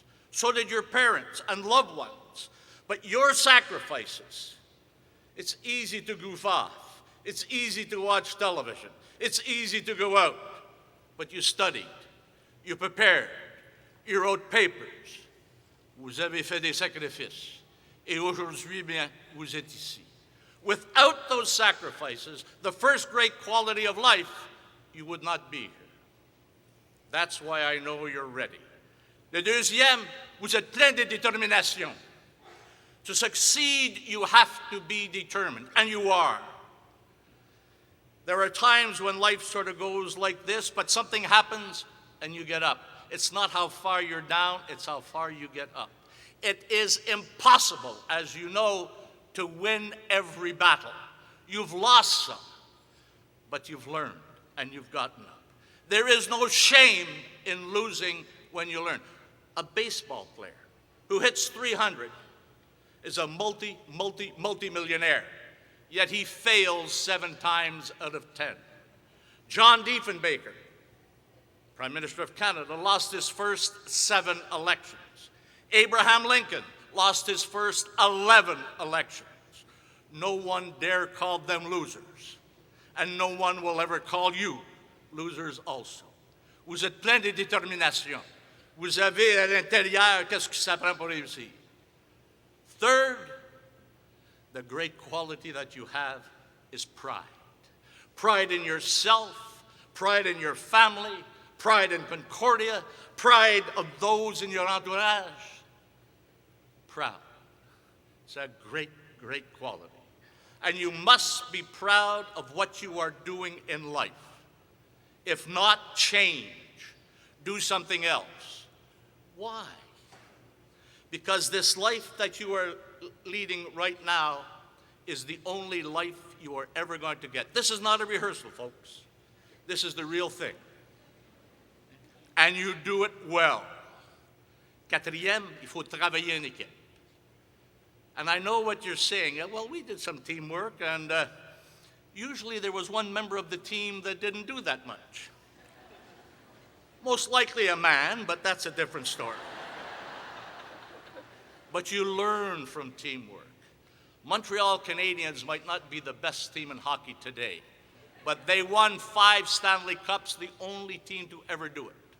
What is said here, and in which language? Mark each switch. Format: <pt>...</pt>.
<en>So did your parents and loved ones. But your sacrifices, it's easy to goof off. It's easy to watch television. It's easy to go out. But you studied, you prepared, you wrote papers.</en> <fr>Vous avez fait des sacrifices. Et aujourd'hui, bien, vous êtes ici.</fr> <en>Without those sacrifices, the first great quality of life, you would not be here. That's why I know you're ready.</en> <fr>Le deuxième, vous êtes plein de détermination.</fr> <en>To succeed, you have to be determined, and you are. There are times when life sort of goes like this, but something happens and you get up. It's not how far you're down, it's how far you get up. It is impossible, as you know, to win every battle. You've lost some, but you've learned and you've gotten up. There is no shame in losing when you learn. A baseball player who hits 300 is a multi-millionaire, yet he fails 7 times out of 10. John Diefenbaker, Prime Minister of Canada, lost his first 7 elections. Abraham Lincoln lost his first 11 elections. No one dare call them losers, and no one will ever call you losers also.</en> <fr>Vous êtes plein de détermination. Vous avez à l'intérieur qu'est-ce qui s'apprend pour réussir.</fr> <en>Third, the great quality that you have is pride. Pride in yourself, pride in your family, pride in Concordia, pride of those in your entourage. Proud. It's a great, great quality. And you must be proud of what you are doing in life. If not, change. Do something else. Why? Because this life that you are leading right now is the only life you are ever going to get. This is not a rehearsal, folks. This is the real thing. And you do it well.</en> <fr>Quatrième, il faut travailler en équipe.</fr> <en>And I know what you're saying. Well, we did some teamwork, and usually there was one member of the team that didn't do that much. Most likely a man, but that's a different story. But you learn from teamwork. Montreal Canadiens might not be the best team in hockey today, but they won 5 Stanley Cups, the only team to ever do it.</en>